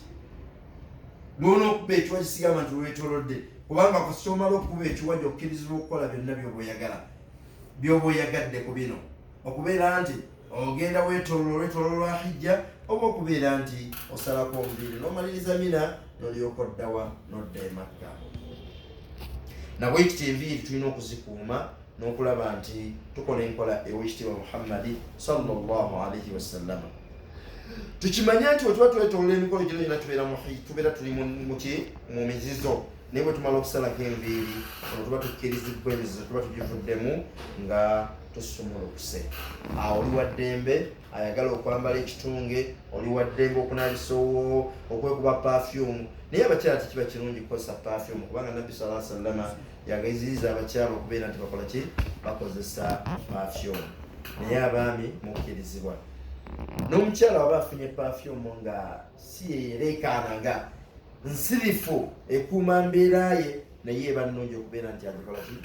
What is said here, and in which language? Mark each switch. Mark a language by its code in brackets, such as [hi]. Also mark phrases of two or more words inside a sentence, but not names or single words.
[lg] Lw'onookuba ekiwa kisigama nti lwetolodde, kubanga kasita omala okukuba ekiwa gy'okkirizibwa okukola byonna by'oba oyagadde ku bino, okubeera nti ogenda weetoloola lwa hijja oba okubeera nti osalako nviiri n'omaliriza Mina n'olyoka oddawa n'odda e Makka. Nabwekiti enviiri tulina okuzikuuma n'okulaba nti tukola enkola ew'ekitiibwa Muhammadi [ar] صلى الله عليه وسلم. [lg] Tukimanye nti bwe tuba twetoloola emikolo gino gyonna tubeera tuli mu mizizo, naye bwe tumala okusalako enviiri ono tuba tukkirizibwa emizizo tuba tugivuddemu nga tusumulukuse. Awo oli wa ddembe ayagala okwambala ekitunge, oli wa ddembe okunaabisa owoowo, okwekuba perfume. Naye abakyala tekiba kirungi kukozesa perfume, kubanga Nabbi [ar] صلى الله عليه وسلم [lg] yagayiziriza abakyala okubeera nti bakola ki? Bakozesa perfume. Naye abaami mukkirizibwa. N'omukyala waba afunye perfume nga si yeereekaana nga nsirifu, ekuuma mbeera ye, naye eba nnungi okubeera nti agikola ki?